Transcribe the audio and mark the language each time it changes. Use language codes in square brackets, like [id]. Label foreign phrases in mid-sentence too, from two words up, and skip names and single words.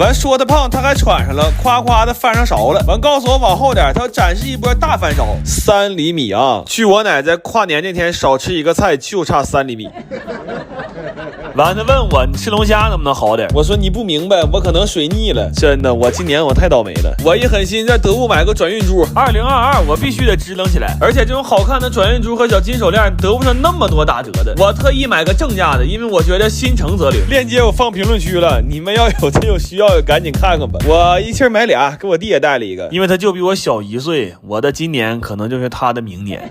[zh] 完說他胖，他還喘上了，誇誇的翻上勺了。完告訴我往後點，他要展示一波大翻勺，3厘米啊！據我奶在跨年那天少吃一個菜，就差3厘米。完他問我，你吃龍蝦能不能好點？我說你不明白，我可能水逆了。真的，我今年我太倒霉了。我一狠心在得物買个轉運珠，2022我必須得支棱起來。而且這種好看的轉運珠和小金手鏈得不上那麼多打折的，我特意買個正價的，因為我覺得心誠則靈。鏈接我放評論區了，你們要有真有需要的趕緊看看吧。我一氣買倆，給我弟也帶了一個，因為他就比我小1歲，我的今年可能就是他的明年。